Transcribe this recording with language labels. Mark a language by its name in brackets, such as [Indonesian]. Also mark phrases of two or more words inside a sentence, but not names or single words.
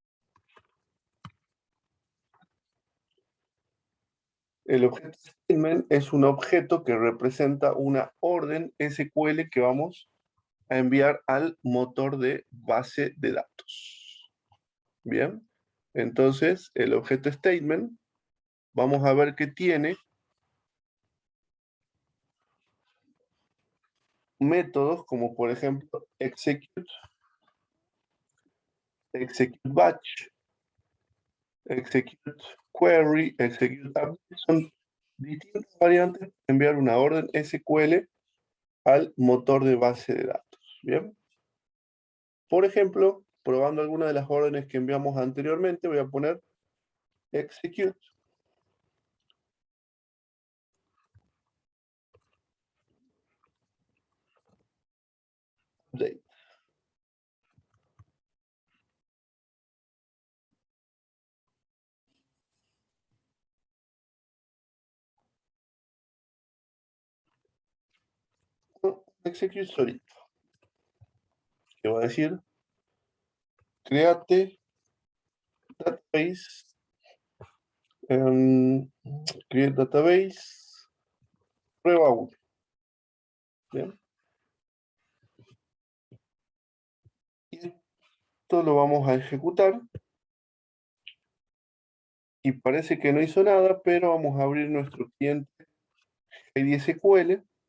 [Spanish] El objeto statement es un objeto que representa una orden SQL que vamos a enviar al motor de base de datos. Bien, entonces el objeto statement, vamos a ver que tiene métodos como por ejemplo [English] execute batch, execute query, execute update. [Spanish] Son distintas variantes para enviar una orden SQL al motor de base de datos. Bien. Por ejemplo, probando alguna de las órdenes que enviamos anteriormente, voy a poner [English] execute update. [Spanish] Execute solito, que va a decir [English] create database, create database, [Spanish] prueba 1. ¿Bien? Y esto lo vamos a ejecutar. Y parece que no hizo nada, pero vamos a abrir nuestro cliente SQL.